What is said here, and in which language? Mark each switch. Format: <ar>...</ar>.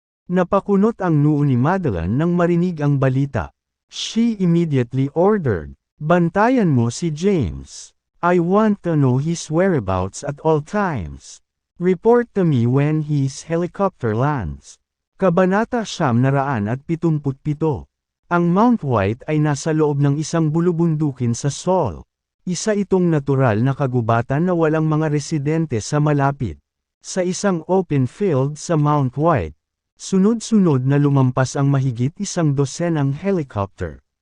<tl>Napakunot ang noo ni Madeline nang marinig ang balita.</tl> <en>She immediately ordered,</en> <tl>"Bantayan mo si James.</tl> <en>I want to know his whereabouts at all times. Report to me when his helicopter lands."</en> <tl>Kabanata 977. Ang Mount White ay nasa loob ng isang bulubundukin sa Seoul. Isa itong natural na kagubatan na walang mga residente sa malapit. Sa isang open field sa Mount White, sunod-sunod na lumampas ang mahigit 100 helicopter.</tl>